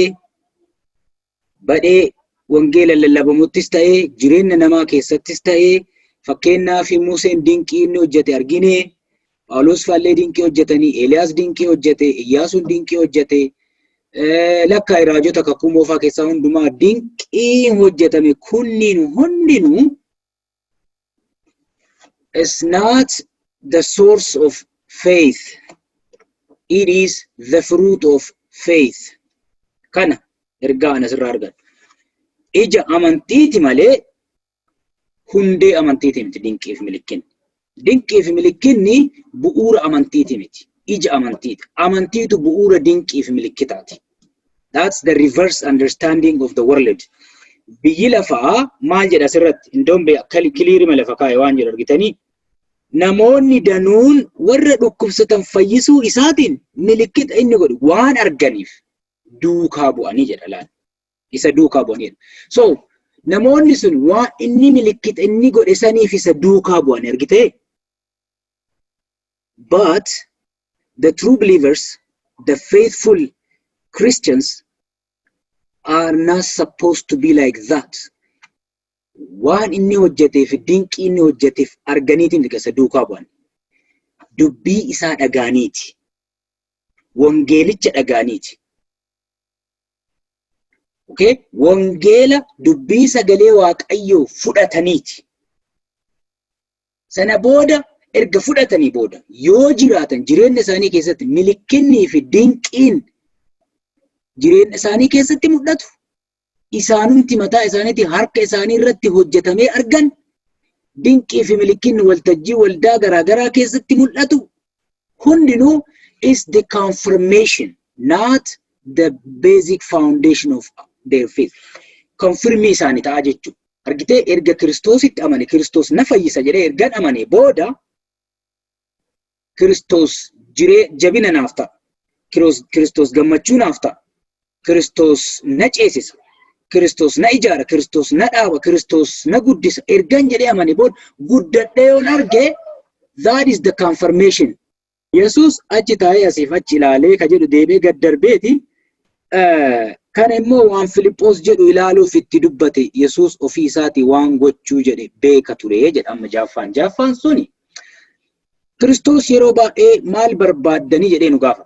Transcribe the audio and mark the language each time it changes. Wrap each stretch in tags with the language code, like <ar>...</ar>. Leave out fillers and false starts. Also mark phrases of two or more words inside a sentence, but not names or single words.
<om>badhee wangeela lallabamuttis ta'ee jireenya namaa keessattis ta'ee fakkeenyaaf Museen dinqii inni hojjete arginee Phaawulos faallee dinqii hojjetanii Eeliyaas dinqii hojjete Iyyaasuun dinqii hojjete lakkaa raajota kakuu moofaa keessaa hundumaa dinqii hojjetame kunniin hundinuu</om> <en>is not the source of faith. It is the fruit of faith.</en> <om>Kana ergaan asirraa argan. Ija amantiiti malee hundee amantiiti miti dinqii fi milikkinni. Dinqii fi milikkinni bu'uura amantiiti miti. Ija amantiiti. Amantiitu bu'uura dinqii fi milikkitaati.</om> <en>That's the reverse understanding of the world.</en> <om>Biyyi lafaa maal jedha asirratti? Indoombe kiliirima lafa kaa'e waan jedhu argitanii namoonni danuun warra dhukkubsatan fayyisuu isaatiin milikkita inni godhu waan arganiif duukaa bu'anii jedha laal. Isa duukaa bu'anii. So namoonni sun waan inni milikkita inni godhe saniif isa duukaa bu'anii argitee?</om> <en>But the true believers, the faithful Christians are not supposed to be like that.</en> <om>Waan inni hojjeteef dinqii inni hojjeteef arganiitiin isa duukaa bu'an. Dubbii isaa dhagaaniiti. Wangeelicha dhagaaniiti. Okay? Wangeela dubbii sagalee waaqayyoo fudhataniiti. Sana booda erga fudhatanii booda yoo jiraatan jireenya isaanii keessatti milikkinnii fi dinqiin jireenya isaanii keessatti mul'atu. Isaanumti mataa isaaniitti harka isaanii irratti hojjetamee argan dinqii fi milikkinni waltajjii waldaa garaagaraa keessatti mul'atu hundinuu</om> <en>is the confirmation, not the basic foundation of their faith.</en> <om>Confirmii isaanii ta'a jechuudha. Argitee erga Kiristoositti amane Kiristoos na fayyisa jedhee ergan amane booda Kiristoos jabina naaf ta'a. Kiristoos gammachuu naaf ta'a. Kiristoos na ceesisa. Kiristoos na ijaara, Kiristoos na dhaaba, Kiristoos na guddisa. Ergan jedhee amane booda guddadhee yoon arge,</om> <en>that is the confirmation.</en> <om>Yesuus achi taa'ee asiif achi ilaalee ka jedhu deebee gad darbeeti. Kana immoo waan Filiphos jedhu ilaaluuf itti dubbate Yesuus ofii isaatii waan gochuu jedhe beeka ture jedhama jaaffaan suni. Kiristoos yeroo baay'ee maal barbaaddanii jedhee nu gaafata.</om>